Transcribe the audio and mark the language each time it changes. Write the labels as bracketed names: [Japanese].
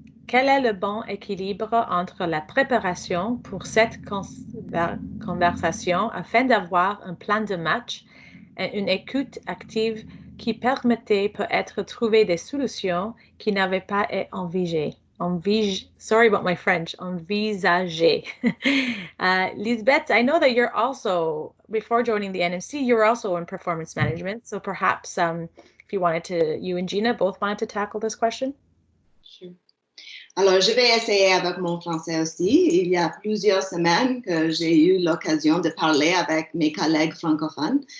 [French] Quel est le bon équilibre entre la préparation pour cette conversation afin d'avoir un plan de match et une écoute active qui permettait peut-être trouver des solutions qui n'avaient pas été envisagées? [English] Sorry about my French, envisagées. Lisbeth, I know that you're also, before joining the NMC, you were also in performance management. So perhaps if you wanted to, you and Gina both wanted to tackle this question? Sure. [French] Alors, je vais essayer avec mon français aussi. Il y a plusieurs semaines que j'ai eu l'occasion de parler avec mes collègues francophones.